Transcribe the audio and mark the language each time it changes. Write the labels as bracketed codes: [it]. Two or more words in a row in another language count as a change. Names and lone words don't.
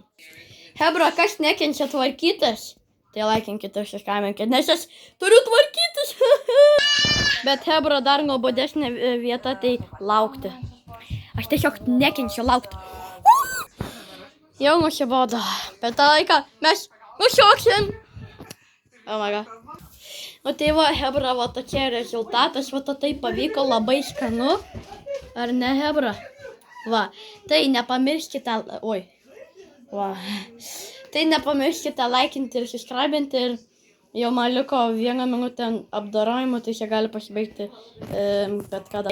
[lt] Hebra, kas nekenčia tvarkytis, tai laikinkit ir suskaminkit, nes aš turiu tvarkytis. Bet Hebra dar nuobodesnė vieta tai laukti. Aš tiesiog nekenčiu laukti. Jau nusibodo. Per tą laiką mes nusioksim. [en] Oh my god. [lt] O tai va, Hebra, va tokie rezultatas, va tai pavyko labai skanu. Ar ne, Hebra? Va, tai nepamirškite, va. Tai nepamirškite laikinti ir subscribinti ir jau man liko 1 minutė apdorojimo, tai čia gali pasibaigti bet kada.